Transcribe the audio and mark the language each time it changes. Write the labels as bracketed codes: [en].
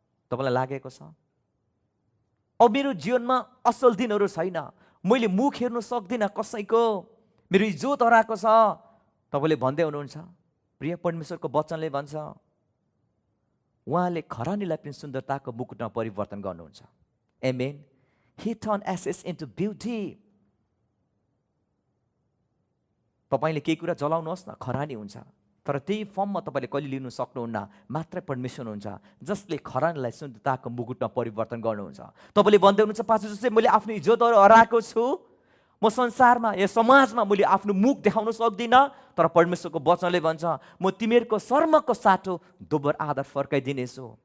[ne] तपाईँलाई लागेको छ अब मेरो जीवनमा असल दिनहरू छैन, मैले मुख हेर्नु सक्दिनँ कसैको, मेरो इज्जत हराएको छ। तपाईँले भन्दै हुनुहुन्छ, प्रिय परमेश्वरको वचनले भन्छ उहाँले खरानीलाई पनि सुन्दरताको मुकुटमा परिवर्तन गर्नुहुन्छ। आमेन। [en] He turned ashes into beauty. [ne] तपाईँले केही कुरा जलाउनुहोस् न, खरानी हुन्छ, तर त्यही फर्ममा तपाईँले कहिले लिनु सक्नुहुन्न, मात्रै परमेश्वर हुन्छ जसले खरानीलाई सुन्दरताको मुकुटमा परिवर्तन गर्नुहुन्छ। तपाईँले भन्दै हुनुहुन्छ, पास्टर जोसेफ मैले आफ्नो इज्जतहरू हराएको छु, म संसारमा या समाजमा मैले आफ्नो मुख देखाउन सक्दिनँ, तर परमेश्वरको वचनले भन्छ म तिमीहरूको शर्मको साटो दोब्बर आदर फर्काइदिनेछु।